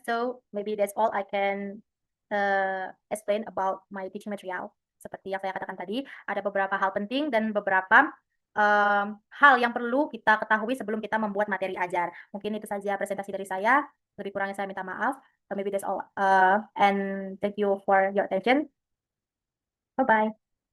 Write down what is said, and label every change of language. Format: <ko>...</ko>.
<en>So maybe that's all I can explain about my teaching material.</en> <id>Seperti yang saya katakan tadi, ada beberapa hal penting dan beberapa hal yang perlu kita ketahui sebelum kita membuat materi ajar. Mungkin itu saja presentasi dari saya. Lebih kurangnya saya minta maaf.</id> <en>So maybe that's all. And thank you for your attention. Bye bye.</en>